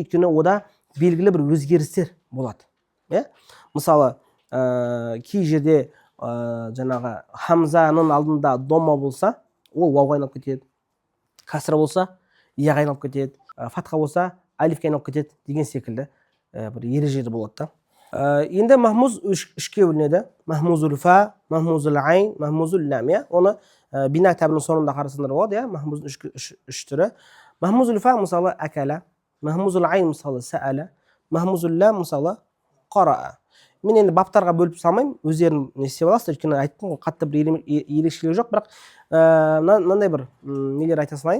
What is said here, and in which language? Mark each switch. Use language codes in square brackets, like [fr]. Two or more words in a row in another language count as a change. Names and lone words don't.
[kk] Өйткені ода белгілі бір өзгерістер болады. Мысалы, кей жерде жаңағы хамзаның алдында домма болса, ол вауға айналып кетеді. Касра болса, яға айналып кетеді. Фатха болса, алифке айналып кетеді деген секілді бір ережелер болады да. Енді махмуз үшке бөлінеді. [ar] مهموز الفاء، مهموز العين، مهموز اللام. [kk] Оны бина кітабының соңында қарасаңдар болады. Махмуздың үш түрі. [ar] مهموز الفاء мысалы أكل، مهموز العين мысалы سأل، مهموز اللام мысалы قرأ. [kk] Мен енді баптарға бөліп салмаймын, өздерін не істеп аласыздар, өйткені айттым ғой, қатты бір ерекшелігі жоқ, бірақ мынандай бір нелер айта салайын.